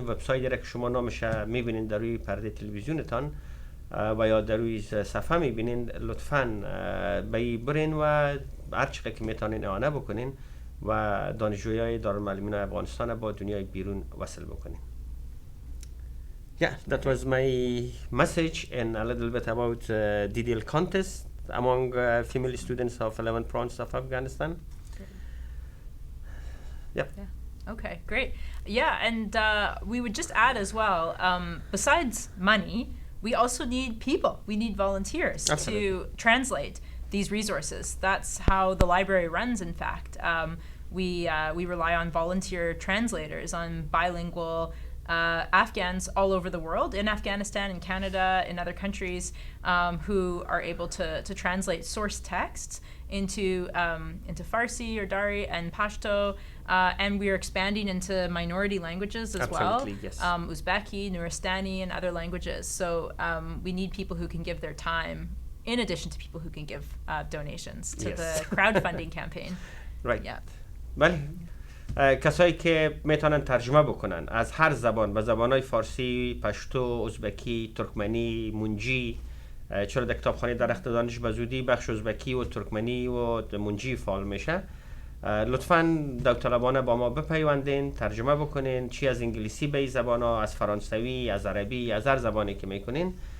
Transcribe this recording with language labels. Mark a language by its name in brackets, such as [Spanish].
[Persian] وبسایتی را که شما نامش میبینین در روی پرده تلویزیونتان و یا در روی صفحه میبینین، لطفاً به برین و هر چقدر که میتونین اعانه بکنین و دانشجویای دارالمعلمین افغانستان با دنیای بیرون وصل بکنین. [English] Yeah, that was my message and a little bit about DDL contest among female students of 11 provinces of Afghanistan. Yep. Yeah. Okay, great. Yeah, and we would just add as well, besides money, we also need people. We need volunteers to translate these resources. That's how the library runs, in fact. We rely on volunteer translators, on bilingual Afghans all over the world, in Afghanistan, in Canada, in other countries, who are able to translate source texts into Farsi or Dari and Pashto, and we are expanding into minority languages as well, yes. Uzbeki, Nuristani, and other languages. So we need people who can give their time, in addition to people who can give donations to the crowdfunding campaign. Right. Yeah. [Persian] بله، کسایی که میتونن ترجمه بکنن از هر زبان، به زبانهای فارسی، پشتو، ازبکی، ترکمنی، منجی، چرا در کتابخانه درخت دانش به زودی بخش ازبکی و ترکمنی و منجی فعال میشه. لطفاً داوطلبانه با ما بپیوندین، ترجمه بکنین، چی از انگلیسی به این زبان ها، از فرانسوی، از عربی، از هر زبانی که میکنین.